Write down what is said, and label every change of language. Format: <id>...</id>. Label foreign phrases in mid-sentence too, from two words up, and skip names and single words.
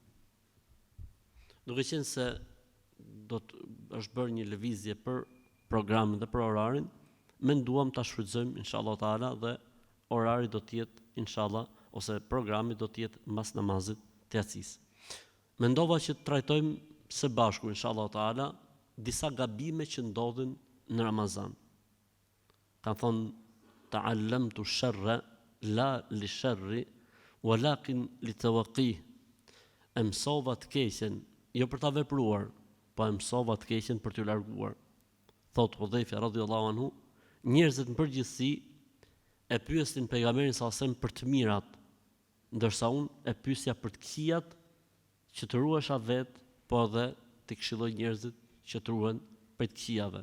<sq>Duke qenë se është bërë një lëvizje për programin dhe për orarin, menduam ta shfrytëzojmë</sq> <ar>إن شاء الله تعالى</ar> <sq>dhe orari do të jetë inshallah ose programi do të jetë mbas namazit të yacis. Mendova që të trajtojmë së bashku</sq> <ar>إن شاء الله تعالى</ar> <sq>disa gabime që ndodhin në Ramazan. Ka thonë</sq> <ar>تعلمت الشر لا للشر ولكن لتوقيه.</ar> <sq>E mësova të keqen, jo për ta vepruar, po e mësova të keqen për t'u larguar. Thot Hudhaifa</sq> <ar>رضي الله عنه,</ar> <sq>njerëzit në përgjithësi e pyesin pejgamberin sa sem për të mirat, ndërsa unë e pyesja për të këqijat që të ruhesha vet, po edhe të këshilloj njerëzit që të ruhen për të këqijave.</sq>